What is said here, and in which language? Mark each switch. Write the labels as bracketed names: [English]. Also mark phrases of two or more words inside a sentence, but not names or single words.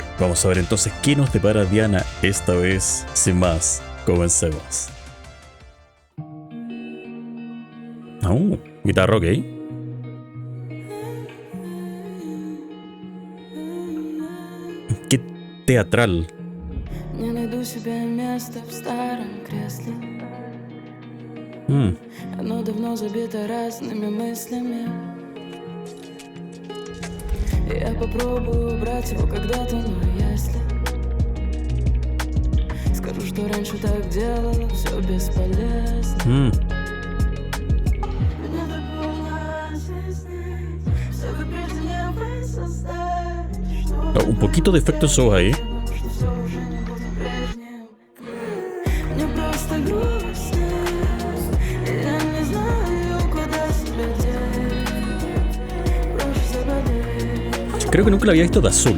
[Spanish] Vamos a ver entonces qué nos depara Diana esta vez. Sin más, comencemos. Guitarra, ok. Qué teatral. [Russian] Не найду себе места в старом кресле. Оно давно забито разными мыслями. Я попробую убрать его когда-то, но если скажу, что раньше так делала, все бесполезно. [Spanish] Un poquito de efecto en su voz ahí. Creo que nunca la había visto de azul.